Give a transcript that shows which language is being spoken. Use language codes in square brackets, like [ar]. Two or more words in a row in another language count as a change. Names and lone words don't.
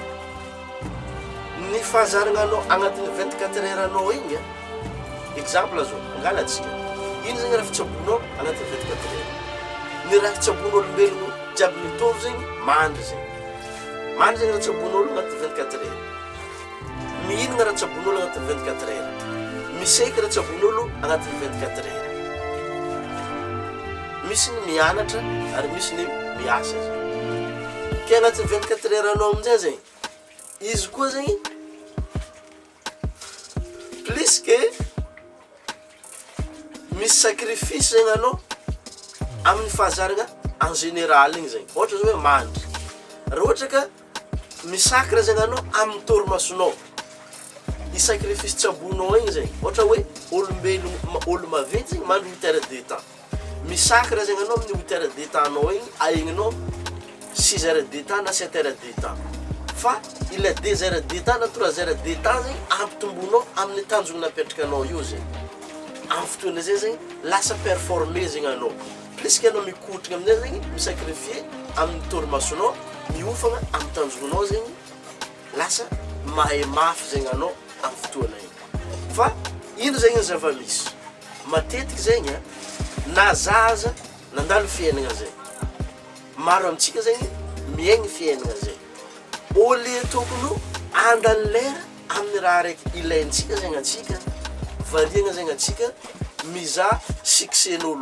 [mg] ny fahazaragnanao agnatin'ny 24 heures anao igny exemple zao angala atsika ino zegny raha fitsabonao agnatin'ny 24 heures ny raha fitsabon'olombelogno jiaby mitovy zegny mandry zegny raha tsabon'olo agnatin'ny 24 heures mihinagna raha tsabon'olo agnatin'ny 24 heures miseky raha tsabon'olo agnatin'ny 24 heures misy ny mianatra ary misy ny miasa zegny ke agnatin'ny 24 heures anao amin'izay zegny izy koa zegny [fr] plus que [mg] misy sacrifice zegny anao amin'ny fahazaragna [fr] en général [mg] igny zegny ohatra zao hoe mandry raha ohatra ka misakra zegny anao amin'ny torimasonao i sacrifice tsabonao igny zegny ohatra hoe olo maventy zegny mandry [fr] 8 heures de temps [mg] misakra zegny anao amin'ny [fr] 8 heures de temps [mg] anao igny aigninao [fr] 6 heures de temps [mg] na [fr] 7 heures de temps [mg] fa il [fr] a 2 heures de temps [mg] na [fr] 3 heures de temps [mg] zegny ampitomboinao amin'ny tanjogny napetrakanao io zegny amin'ny fotoana zay zegny lasa performer zegny anao [fr] plus que [mg] anao mikotrana amin'izay zegny misacrifier amin'ny torimasonao miofagna amin'ny tanjognanao zegny lasa mahay mafy zegny anao amin'ny fotoana igny fa ino zegny ny zava-misy matetiky zegny na zaza nandalo fiainagna zay maro amintsika zegny miaigny fiainagna zay [fr] au lieu [mg] tokony andany lera amin'ny raha raiky ilaintsika zegny atsika variagna zegny atsika mizaha succès-n'olo